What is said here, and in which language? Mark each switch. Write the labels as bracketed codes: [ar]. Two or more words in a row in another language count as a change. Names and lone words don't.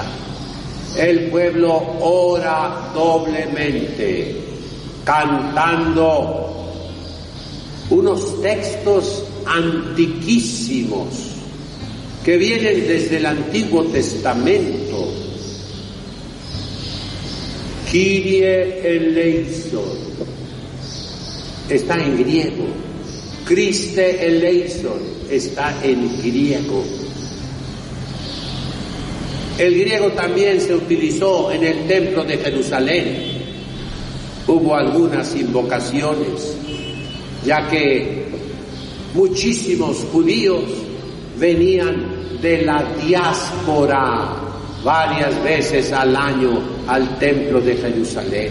[es] El pueblo ora doblemente, cantando unos textos antiquísimos que vienen desde el Antiguo Testamento. [el] Kyrie eleison [es] está en griego. [el] Christe eleison [es] está en griego. El griego también se utilizó en el templo de Jerusalén. Hubo algunas invocaciones, ya que muchísimos judíos venían de la diáspora varias veces al año al templo de Jerusalén.